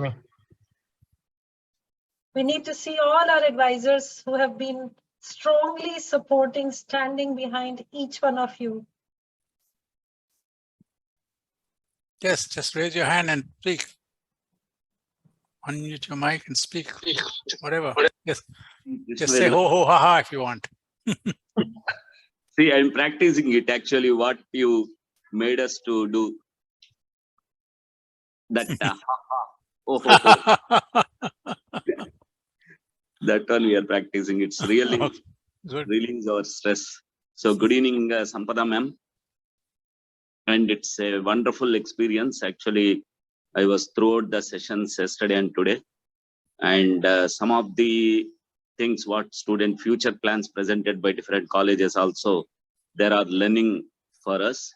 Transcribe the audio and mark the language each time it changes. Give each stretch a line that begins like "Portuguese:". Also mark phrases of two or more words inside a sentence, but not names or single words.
English: We need to see all our advisors who have been strongly supporting, standing behind each one of you. Yes, just raise your hand and speak. Unmute your mic and speak. Whatever. Yes. Just say ho ho ha ha if you want. See, I'm practicing it actually, what you made us to do. That oh, ho, ho. That one we are practicing. It's really good. Release our stress. So good evening, Sampada ma'am. And it's a wonderful experience. Actually, I was throughout the sessions yesterday and today. And some of the things what student future plans presented by different colleges also, there are learning for us.